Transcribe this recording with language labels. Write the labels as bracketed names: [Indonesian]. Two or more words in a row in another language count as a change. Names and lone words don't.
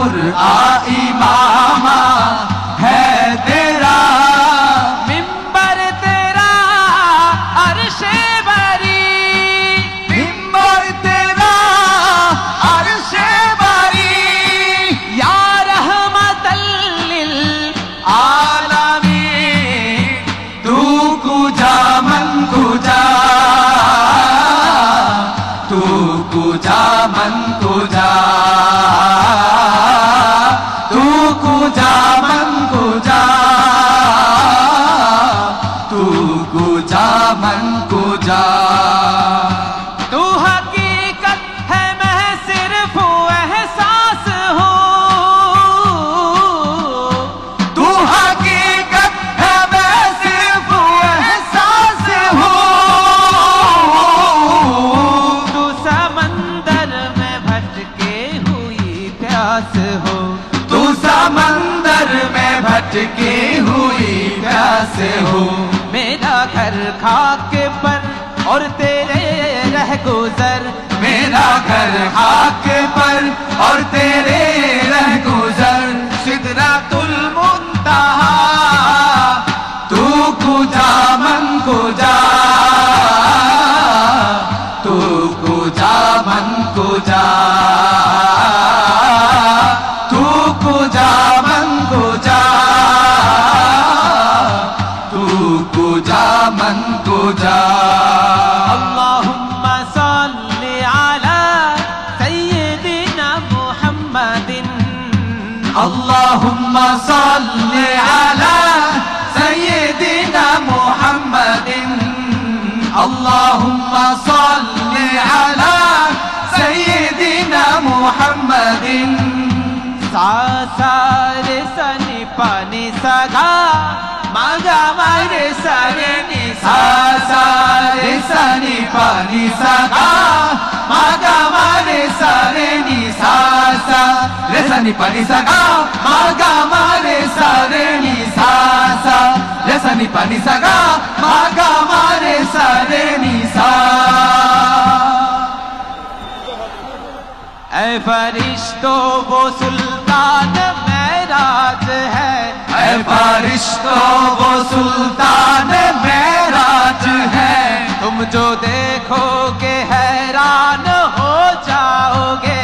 [Urdu] عمامہ ہے تیرا منبر تیرا عرشِ بریں منبر تیرا عرشِ بریں [Arabic] يا رحمة لل [Persian] عالمین تو کجا من کجا تو کجا من کجا تو کجا من کجا تو کجا من کجا [Urdu] تو حقیقت ہے میں صرف احساس ہوں تو حقیقت ہے میں صرف احساس ہوں تو سمندر میں بھٹکے ہوئی پیاس ہو تو سمندر میں بھٹکی ہوئی پیاس ہو میرا گھر خاکے پر اور تیرے رہ گزر میرا گھر خاک پر اور تیرے رہ گزر سدرۃ المنتہیٰ [Persian] تو کجا من کجا تو کجا من کجا تو کجا من کجا تو کجا من کجا [Arabic] اللهم صل على سيدنا محمد اللهم صل على سيدنا محمد اللهم صل على سيدنا محمد सा सा रे सनी पानी सगा मागा मारे सारे नि सा सा रे सनी पानी सगा मागा मारे सारे नि सा सा रे सनी पानी सगा मागा मारे सारे नि सा सा रे सनी पानी सगा मागा मारे सारे नि सा [Urdu] اے فرشتو وہ سلطان معراج ہے اے فرشتوں وہ سلطان معراج ہے تم جو دیکھو گے حیران ہو جاؤ گے